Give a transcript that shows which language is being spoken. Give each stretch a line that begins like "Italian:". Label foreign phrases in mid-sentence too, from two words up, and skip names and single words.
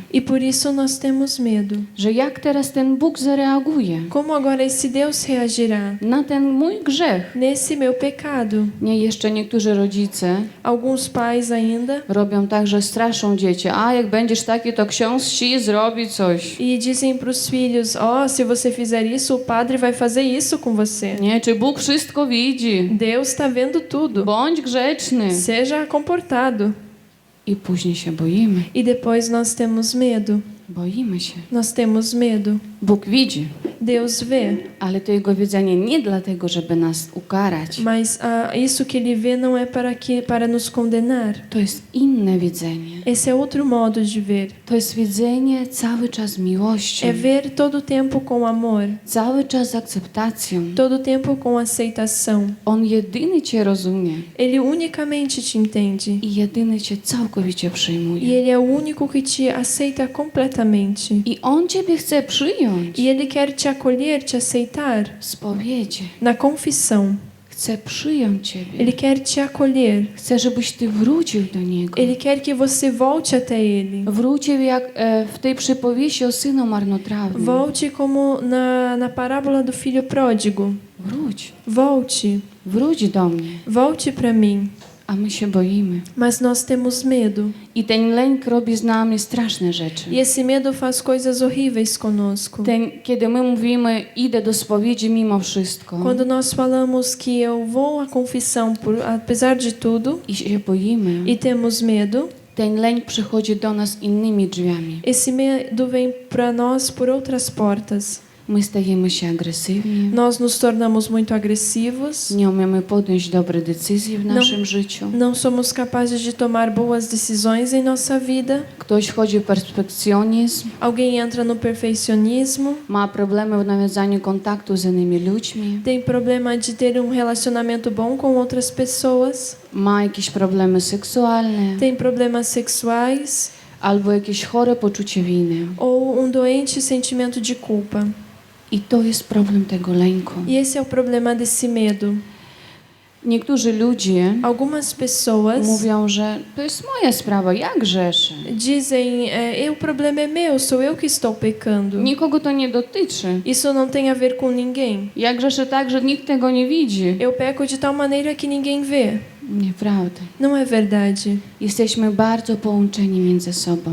Portuguese: E por isso nós temos medo.
Polish: Że jak teraz ten Bóg zareaguje
Portuguese: Como agora esse Deus reagirá
Polish: na ten mój grzech?
Portuguese: nesse meu pecado?
Polish: Nie, jeszcze niektórzy rodzice
Portuguese: Alguns pais ainda
Polish: robią tak, że straszą dzieci. A jak będziesz taki, to ksiądz ci zrobi coś.
Portuguese: e dizem para os filhos: ó, se você fizer isso, o padre vai fazer isso com você.
Polish: Nie, czy Bóg wszystko widzi?
Portuguese: Deus está vendo tudo.
Polish: Bądź grzeczny.
Portuguese: Seja comportado.
Polish: I później się boimy.
Portuguese: E depois nós temos medo.
Polish: Boimy się.
Portuguese: Nós temos medo.
Polish: Bóg widzi,
Portuguese: Deus vê,
Polish: ale to Jego widzenie nie dlatego, żeby nas ukarać.
Portuguese: mas isso que Ele vê não é para nos condenar.
Polish: To jest inne widzenie.
Portuguese: Esse é outro modo de ver.
Polish: To jest widzenie cały czas miłości.
Portuguese: É ver todo o tempo com amor,
Polish: Cały czas z akceptacją.
Portuguese: todo o tempo com aceitação.
Polish: On jedyny Cię rozumie
Portuguese: Ele unicamente te entende.
Polish: i jedyny Cię całkowicie
Portuguese: E
Polish: przyjmuje.
Portuguese: Ele é o único que te aceita completamente.
Polish: I On Ciebie chce przyjąć
Portuguese: E Ele quer te acolher, te aceitar
Polish: w spowiedzi.
Portuguese: na confissão.
Polish: Chce przyjąć Ciebie.
Portuguese: Ele quer te acolher.
Polish: Chce, żebyś Ty wrócił do Niego.
Portuguese: Ele quer que você volte até Ele.
Polish: Wrócił jak w tej przypowieści o synu marnotrawnym.
Portuguese: Volte como na parábola do filho pródigo.
Polish: Wróć.
Portuguese: Volte.
Polish: Wróć do mnie.
Portuguese: Volte para mim.
Polish: a my się boimy.
Portuguese: mas nós temos medo.
Polish: I ten lęk robi z nami straszne rzeczy.
Portuguese: E esse medo faz coisas horríveis conosco.
Polish: Kiedy my mówimy, idę do spowiedzi mimo wszystko
Portuguese: Quando nós falamos que eu vou à confissão apesar de tudo
Polish: i się boimy,
Portuguese: e temos medo,
Polish: ten lęk przychodzi do nas innymi drzwiami.
Portuguese: esse medo vem para nós por outras portas.
Polish: My stajemy się agresywni,
Portuguese: Nós nos tornamos muito agressivos,
Polish: nie umiemy podjąć dobre decyzje w naszym życiu.
Portuguese: não somos capazes de tomar boas decisões em nossa vida.
Polish: Ktoś wchodzi w perfekcjonizm,
Portuguese: Alguém entra no perfeccionismo,
Polish: ma problemy w nawiązaniu kontaktu z innymi ludźmi,
Portuguese: tem problema de ter relacionamento bom com outras pessoas,
Polish: ma jakieś problemy seksualne
Portuguese: tem problemas sexuais
Polish: albo jakieś chore poczucie winy.
Portuguese: ou doente sentimento de culpa.
Polish: I to jest problem tego lęku.
Portuguese: E esse é o problema desse medo.
Polish: Niektórzy ludzie
Portuguese: Algumas pessoas
Polish: mówią, że to jest moja sprawa, ja grzeszę.
Portuguese: dizem, o problema é meu, sou eu que estou pecando.
Polish: Nikogo to nie dotyczy.
Portuguese: Isso não tem a ver com ninguém.
Polish: Ja grzeszę tak, że nikt tego nie widzi.
Portuguese: Eu peco de tal maneira que ninguém vê.
Polish: Nieprawda.
Portuguese: Não é verdade.
Polish: Jesteśmy bardzo połączeni między sobą.